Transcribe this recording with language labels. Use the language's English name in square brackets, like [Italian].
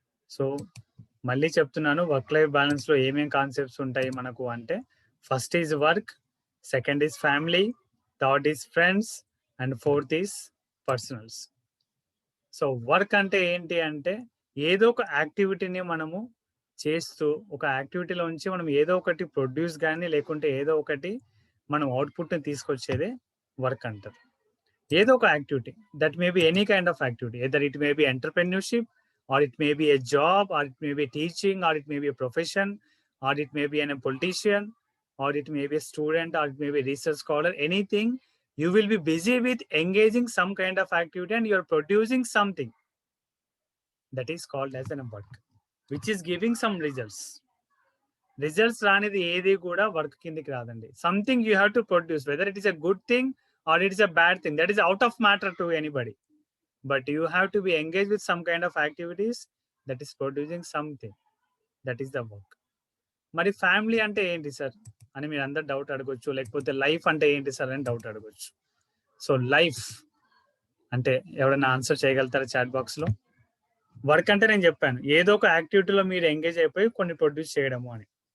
[Telugu] So మళ్ళీ చెప్తున్నాను, work life balance లో ఏమేమి కాన్సెప్ట్స్ ఉంటాయి మనకు అంటే [English] First is work, second is family, third is friends and fourth is personals. [Telugu] So work అంటే ఏంటి అంటే ఏదో ఒక యాక్టివిటీని మనము చేస్తూ ఒక యాక్టివిటీలో నుంచి మనం ఏదో ఒకటి ప్రొడ్యూస్ కానీ లేకుంటే ఏదో ఒకటి మనం అవుట్పుట్ని తీసుకొచ్చేదే వర్క్ అంటారు. ఏదో ఒక activity, [English] That may be any kind of activity, either it may be entrepreneurship or it may be a job or it may be teaching or it may be a profession or it may be a politician or it may be a student or it may be a research scholar, anything you will be busy with engaging some kind of activity and you are producing something that is called as an work which is giving some results. [Telugu] Results రానిది ఏది కూడా work కిందికి రాదండి. [English] Something you have to produce, whether it is a good thing or it is a bad thing, that is out of matter to anybody. But you have to be engaged with some kind of activities that is producing something, that is the work. [Telugu] మరి family అంటే ఏంటి sir అని మీరు అందరు doubt అడగొచ్చు, లేకపోతే life అంటే ఏంటి సార్ అని డౌట్ అడగొచ్చు. సో లైఫ్ అంటే ఎవరైనా ఆన్సర్ చేయగలుగుతారా చాట్ బాక్స్ లో? వర్క్ అంటే నేను చెప్పాను ఏదో ఒక యాక్టివిటీలో మీరు ఎంగేజ్ అయిపోయి కొన్ని ప్రొడ్యూస్ చేయడము అని.